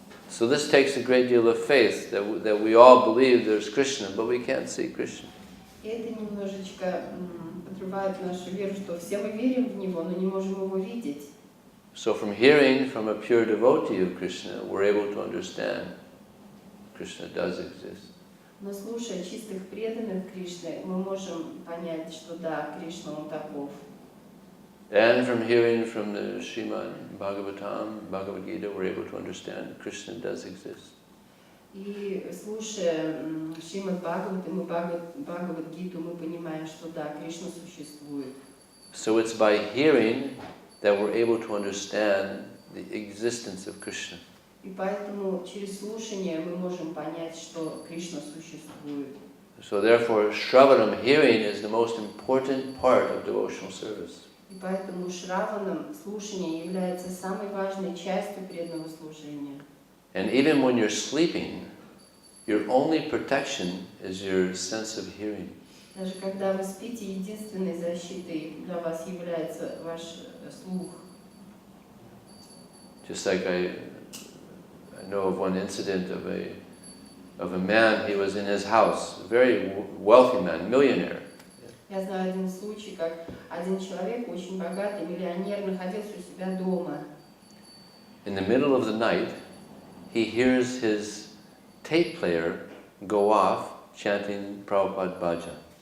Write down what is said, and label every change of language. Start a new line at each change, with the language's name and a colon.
English: So this takes a great deal of faith that we all believe there's Krishna, but we can't see Krishna.
Russian: И это немножечко подрывает нашу веру, что все мы верим в Него, но не можем Его видеть.
English: So from hearing from a pure devotee of Krishna, we're able to understand Krishna does exist.
Russian: Но слушая чистых преданных Кришны, мы можем понять, что да, Кришна, Он таков.
English: And from hearing from the Srimad, Bhagavatam, Bhagavad Gita, we're able to understand Krishna does exist.
Russian: И слушая Шримад Бхагаватам и Бхагавад-гиту, мы понимаем, что да, Кришна существует.
English: So it's by hearing that we're able to understand the existence of Krishna.
Russian: И поэтому через слушание мы можем понять, что Кришна существует.
English: So therefore, Shravanam, hearing, is the most important part of devotional service.
Russian: И поэтому Шраванам слушание является самой важной частью преданного служения.
English: And even when you're sleeping, your only protection is your sense of hearing.
Russian: Даже когда вы спите, единственной защитой для вас является ваш слух.
English: Just like I know of one incident of a man, he was in his house, a very wealthy man, millionaire.
Russian: Я знаю один случай, как один человек, очень богатый, миллионер, находился у себя дома.
English: In the middle of the night, he hears his tape player go off chanting Prabhupada Bhajan.